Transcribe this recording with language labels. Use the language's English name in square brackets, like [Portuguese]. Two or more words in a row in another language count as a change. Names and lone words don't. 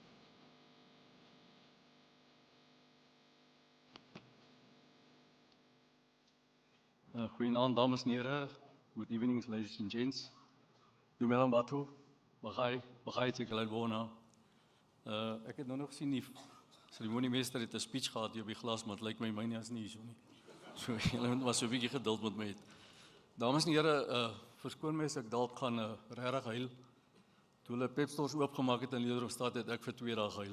[Afrikaans] Goeienaand dames en here. [English] Good evening ladies and gents. [Tswana] Dumela batho. Bagai te Kelabona. [Afrikaans] Ek het nou nog gesien die seremoniemeester het 'n speech gehad hier op die glas, maar dit lyk my myne is nie so nie. So julle moet maar so 'n bietjie geduld met my hê. Dames en here, verskoon my as ek dalk gaan regtig huil. Toe hulle pepstores oopgemaak het in Lederhofstad het ek vir 2 dae gehuil.